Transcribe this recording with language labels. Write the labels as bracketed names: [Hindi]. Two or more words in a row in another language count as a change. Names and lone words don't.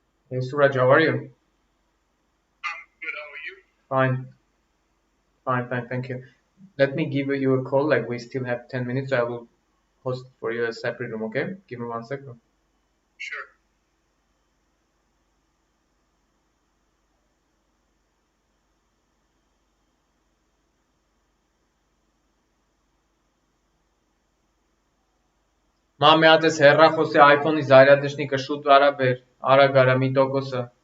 [English] Hey Suraj, how are you? Fine, fine, thank you. Let me give you a call. Like we still have 10 minutes. I will host for you a separate room. Okay? Give me 1 second. [Armenian] Մամի ատես հեռախոսի iPhone-ի զարյադնիշնիկը շուտ արա բեր։ Արագ արա մի տոկոսը։